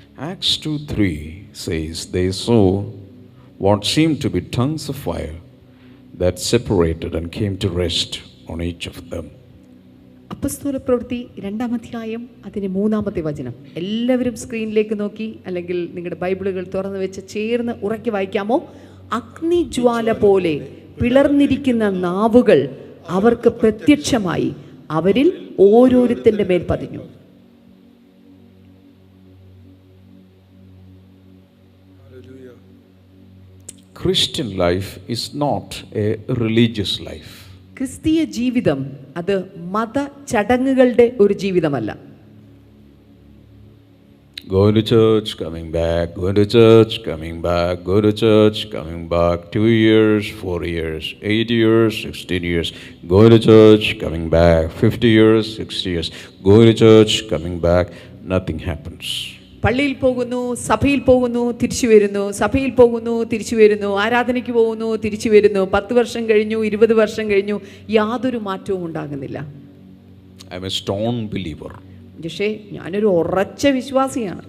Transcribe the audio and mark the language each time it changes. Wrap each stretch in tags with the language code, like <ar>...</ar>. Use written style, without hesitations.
<en>Acts 2:3 says they saw what seemed to be tongues of fire that separated and came to rest on each of them.</en> <ml>അപ്പസ്തോല പ്രവൃത്തി 2-ാം അധ്യായം അതിന് 3-ാമത്തെ വചനം. എല്ലാവരും സ്ക്രീനിലേക്ക് നോക്കി അല്ലെങ്കിൽ നിങ്ങളുടെ ബൈബിളുകൾ തുറന്നു വെച്ച് ചേർന്ന് ഉറക്കി വായിക്കാമോ? അഗ്നിജ്വാല പോലെ പിളർന്നിരിക്കുന്ന നാവുകൾ അവർക്ക് പ്രത്യക്ഷമായി, അവരിൽ ഓരോരുത്തന്റെ മേൽ പതിഞ്ഞു.</ml> <en>Christian life is not a religious life.</en> <ml>ക്രിസ്തീയ ജീവിതം അത് മത ചടങ്ങുകളുടെ ഒരു ജീവിതമല്ല.</ml> <en>Going to church, coming back, going to church, coming back, go to church, coming back, 2 years, 4 years, 8 years, 16 years, going to church, coming back, 50 years, 60 years, going to church, coming back, nothing happens.</en> <ml>പള്ളിയിൽ പോകുന്നു, സഭയിൽ പോകുന്നു, തിരിച്ചു വരുന്നു, സഭയിൽ പോകുന്നു, തിരിച്ചു വരുന്നു, ആരാധനയ്ക്ക് പോകുന്നു, തിരിച്ചു വരുന്നു. 10 വർഷം കഴിഞ്ഞു, 20 വർഷം കഴിഞ്ഞു, യാതൊരു മാറ്റവും ഉണ്ടാകുന്നില്ല.</ml> <en>I am a stone believer.</en> <ml>പക്ഷേ ഞാനൊരു ഉറച്ച വിശ്വാസിയാണ്.</ml>